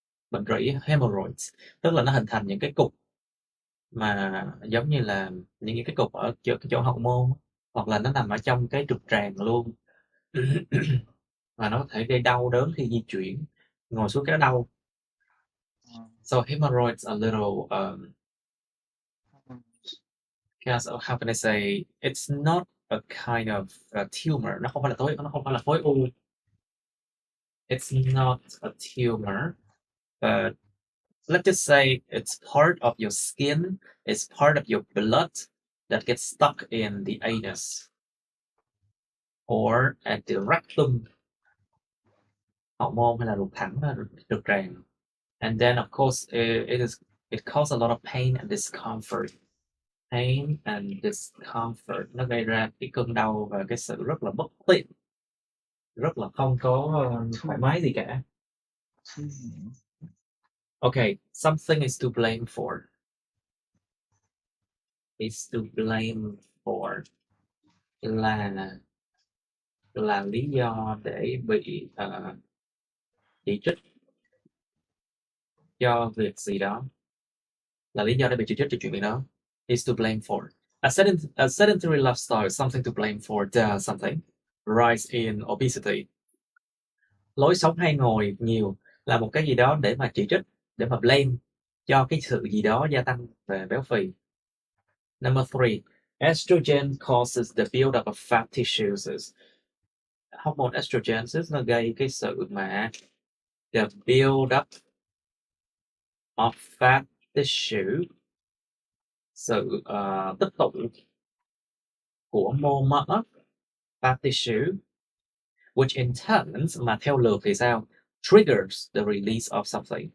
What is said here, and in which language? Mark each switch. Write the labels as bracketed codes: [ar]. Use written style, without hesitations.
[vi] Bệnh rỉ hemorrhoids, tức là nó hình thành những cái cục mà giống như là những cái cục ở cái chỗ hậu môn, hoặc là nó nằm ở trong cái trực tràng luôn. Và nó có thể gây đau đớn khi di chuyển, ngồi xuống cái đau. [en] So hemorrhoids are little Because how can I say, it's not a kind of tumor. [vi] Nó không phải là khối u. [en] It's not a tumor, but let's just say it's part of your skin, it's part of your blood that gets stuck in the anus or at the rectum, [vi] hậu môn hay là ruột thẳng, ruột tràng. [en] And then of course it causes a lot of pain and discomfort. Pain and discomfort, [vi] nó gây ra cái cơn đau và cái sự rất là bất tiện, rất là không có thoải mái gì cả. [en] Okay, something is to blame for. Is to blame for [vi] là lý do để bị chỉ trích cho việc gì đó, là lý do để bị chỉ trích cho chuyện gì đó. [en] Is to blame for. A sedentary lifestyle is something to blame for something. Rise in obesity. [vi] Lối sống hay ngồi nhiều là một cái gì đó để mà chỉ trích, để mà blame cho cái sự gì đó gia tăng về béo phì. [en] Number 3. Estrogen causes the build-up of fat tissues. [vi] Hormone estrogen nó gây cái sự mà [en] the build-up of fat tissue, [vi] sự tích tụ của mô mỡ, [en] fat tissue, which in turn, [vi] mà theo lượt thì sao? [en] Triggers the release of something.